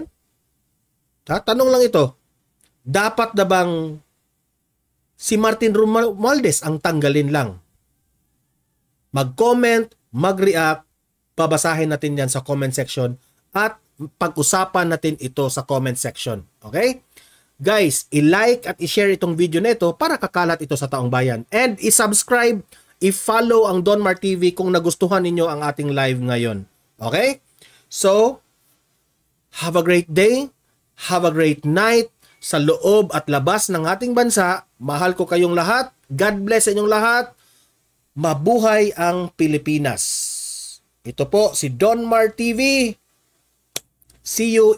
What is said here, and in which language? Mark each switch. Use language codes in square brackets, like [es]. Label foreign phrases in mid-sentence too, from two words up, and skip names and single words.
[tl] Tanong lang ito, dapat na bang si Martin Romualdez ang tanggalin lang? Mag-comment, mag-react, babasahin natin yan sa comment section at pag-usapan natin ito sa comment section. Okay? Guys, i-like at i-share itong video na ito para kakalat ito sa taong bayan. And i-subscribe, i-follow ang Donmar TV kung nagustuhan ninyo ang ating live ngayon. Okay? [en] So, have a great day. Have a great night [tl] sa loob at labas ng ating bansa. Mahal ko kayong lahat. [en] God bless [tl] sa inyong lahat. Mabuhay ang Pilipinas. Ito po si Donmar TV. [en] See you